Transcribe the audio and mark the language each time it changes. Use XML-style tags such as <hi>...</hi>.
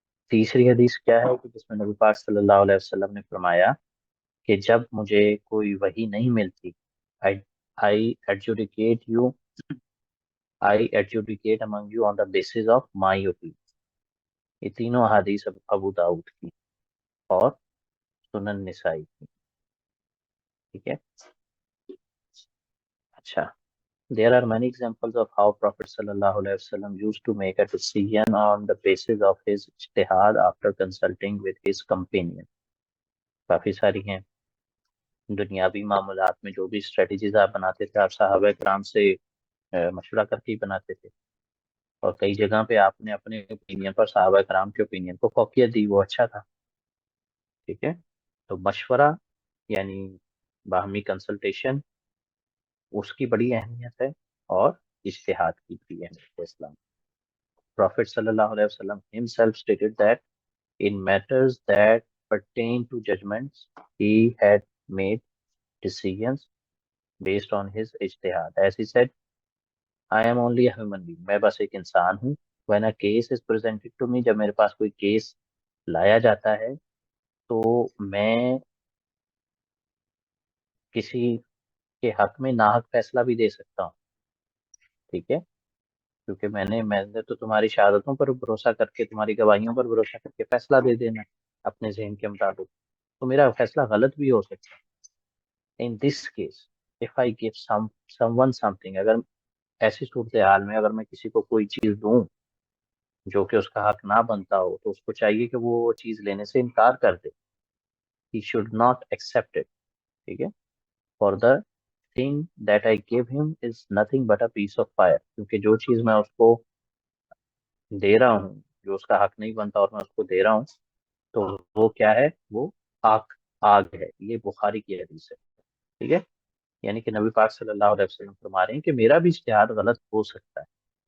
<ur>تیسری حدیث کیا ہے کہ جس میں نبی پاک صلی اللہ علیہ وسلم نے فرمایا کہ جب مجھے کوئی وحی نہیں ملتی</ur> <en>I adjudicate you I adjudicate among you on the basis of my opinion.</en> <ur>یہ تینوں احادیث ابو داؤد کی اور سنن نسائی کی. ٹھیک ہے. اچھا.</ur> <en>There are many examples of how Prophet sallallahu alaihi wasallam used to make a decision on the basis of his ijtihad after consulting with his companion.</en> <ur>کافی ساری ہیں. دنیاوی معاملات میں جو بھی اسٹریٹجیز آپ بناتے تھے آپ صحابہ کرام سے مشورہ کر کے ہی بناتے تھے, اور کئی جگہ پہ آپ نے اپنے اوپینین پر صحابہ کرام کے اوپینین کو فوقیت دی, وہ اچھا تھا. ٹھیک ہے. تو مشورہ یعنی باہمی کنسلٹیشن اس کی بڑی اہمیت ہے, اور اجتہاد کی بھی اہمیت ہے اسلام.</ur> <en>Prophet sallallahu alaihi wasallam himself stated that in matters that pertain to judgments, he had made decisions based on his ijtihad. As he said, I am only a human being.</en> <ur>میں بس ایک انسان ہوں.</ur> <en>When a case is presented to me,</en> <ur>جب میرے پاس کوئی case لایا جاتا ہے تو میں کسی کے حق میں ناحق فیصلہ بھی دے سکتا ہوں. ٹھیک ہے. کیونکہ میں نے تو تمہاری شہادتوں پر بھروسہ کر کے, تمہاری گواہیوں پر بھروسہ کر کے فیصلہ دے دینا اپنے ذہن کے مطابق, تو میرا فیصلہ غلط بھی ہو سکتا ہے. ان this case</ur> <en>if I give someone something,</en> <ur>اگر ایسی صورتحال میں اگر میں کسی کو کوئی چیز دوں جو کہ اس کا حق نہ بنتا ہو, تو اس کو چاہیے کہ وہ چیز لینے سے انکار کر دے.</ur> <en>He should not accept it. ٹھیک ہے. For the thing that I gave him is nothing but a piece of fire.</en> <ur>کیونکہ جو چیز میں اس کو دے رہا ہوں, جو اس کا حق نہیں بنتا اور میں اس کو دے رہا ہوں, تو وہ کیا ہے, وہ آگ ہے. یہ بخاری کی حدیث ہے. ٹھیک ہے. یعنی کہ نبی پاک صلی اللہ علیہ وسلم فرما رہے ہیں کہ میرا بھی اجتہاد غلط ہو سکتا ہے.</ur>